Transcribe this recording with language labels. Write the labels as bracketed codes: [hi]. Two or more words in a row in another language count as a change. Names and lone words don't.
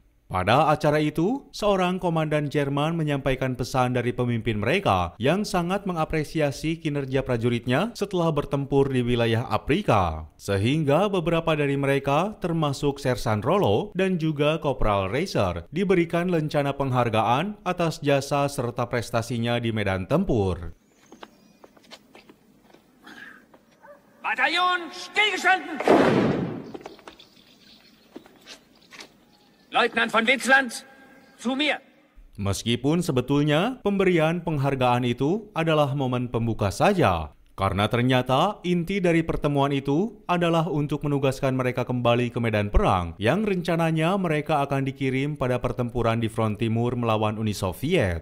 [id] Pada acara itu, seorang komandan Jerman menyampaikan pesan dari pemimpin mereka yang sangat mengapresiasi kinerja prajuritnya setelah bertempur di wilayah Afrika. Sehingga beberapa dari mereka, termasuk Sersan Rollo dan juga Kopral Reiser, diberikan lencana penghargaan atas jasa serta prestasinya di medan tempur. [de] Bataillon, stillgestanden! Leutnant von Witzland, zu mir. [id] Meskipun sebetulnya pemberian penghargaan itu adalah momen pembuka saja, karena ternyata inti dari pertemuan itu adalah untuk menugaskan mereka kembali ke medan perang yang rencananya mereka akan dikirim pada pertempuran di front timur melawan Uni Soviet.